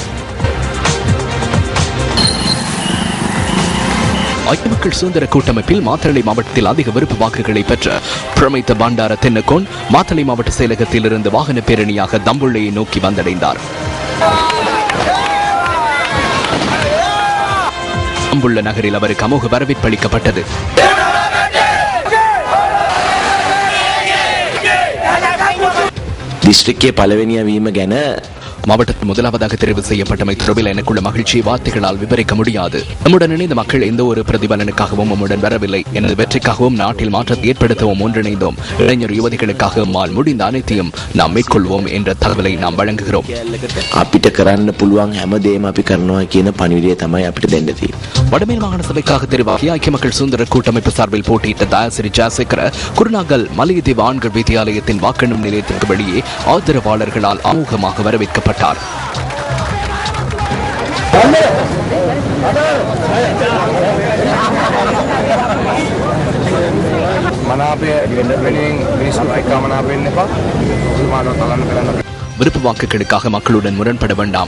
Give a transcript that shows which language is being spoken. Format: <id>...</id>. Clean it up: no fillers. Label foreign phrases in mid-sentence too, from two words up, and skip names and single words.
<ta>ஐக்கிய மக்கள் சுதந்திர கூட்டமைப்பில் மாத்தளை மாவட்டத்தில் அதிக விருப்பு வாக்குகளை பெற்ற பிரமித்த பண்டார தென்னகோன் மாத்தளை மாவட்ட செயலகத்தில் இருந்து வாகன பேரணியாக தம்புள்ளையை நோக்கி வந்தடைந்தார். தம்புள்ள நகரில் அவருக்கு அமோக வரவேற்பு அளிக்கப்பட்டது.</ta> <si>දිස්ත්‍රික්කයේ පළවෙනිය වීම ගැන</si> <ta>மாவட்டத்தில் முதலாவதாக தெரிவு செய்யப்பட்டமை தொடர்பில் எனக்குள்ள மகிழ்ச்சியை வார்த்தைகளால் விவரிக்க முடியாது. நம்முடன் இணைந்த மக்கள் எந்த ஒரு பிரதிபலனுக்காகவும் நம்முடன் வரவில்லை. எனது வெற்றிக்காகவும் நாட்டில் மாற்றத்தை ஏற்படுத்தவும் ஒன்றிணைந்தோம். இளைஞர் யுவதிகளுக்காக மால் முடிந்த அனைத்தையும் நாம் மேற்கொள்வோம் என்ற தகவலை நாம் வழங்குகிறோம்.</ta> <si>අපිට කරන්න පුළුවන් හැමදේම අපි කරනවා කියන පණිවිඩය තමයි අපිට දෙන්න තියෙන්නේ.</si> <ta>வடமேல் மாகாண சபைக்காக தெரிவாகிய ஐக்கிய மக்கள் சுதந்திர கூட்டமைப்பு சார்பில் போட்டியிட்ட தயாசிரி ஜாசேகர குருநாகல் மலையதீவு ஆண்கள் வித்தியாலயத்தின் வாக்கெண்ணும் நிலையத்திற்கு வெளியே ஆதரவாளர்களால் அமோகமாக வரவேற்கப்பட்டார். விருப்பு வாக்குகளுக்காக மக்களுடன் முரண்பட வேண்டாம்.</ta>